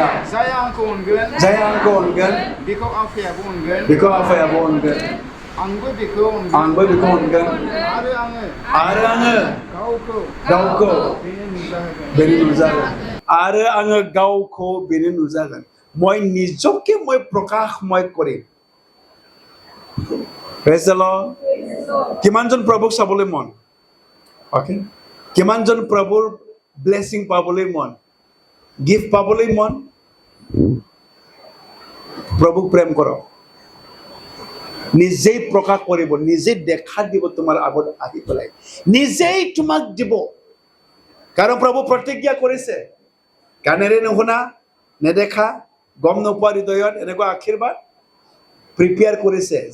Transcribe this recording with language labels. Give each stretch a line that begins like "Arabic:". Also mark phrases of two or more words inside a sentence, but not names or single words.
Bodo: जाया आंखौ अनगोन बेखौ आफायाबो अनगोन आंबो बेखौ अनगोन आरो आङो गावखौ बेनो नुजाहोगोन आरो आङो गावखौ बेनो नुजागोन
Assamese: মই নিজকে মই প্ৰকাশময় কৰিম
English: Praise the Lord.
Assamese: কিমানজন প্ৰভুক চাবলৈ মন অকে কিমানজন প্ৰভুৰ ব্লেছিং পাবলৈ মন গিফ্ট পাবলৈ মন প্ৰভুক প্ৰেম কৰক নিজেই প্ৰকাশ কৰিব নিজেই দেখা দিব তোমাৰ আগত আহি পেলাই নিজেই তোমাক দিব কাৰণ প্ৰভু প্ৰতিজ্ঞা কৰিছে কাণেৰে নুশুনা নেদেখা গম নোপোৱা হৃদয়ত এনেকুৱা আশীৰ্বাদ প্ৰিপেয়াৰ কৰিছে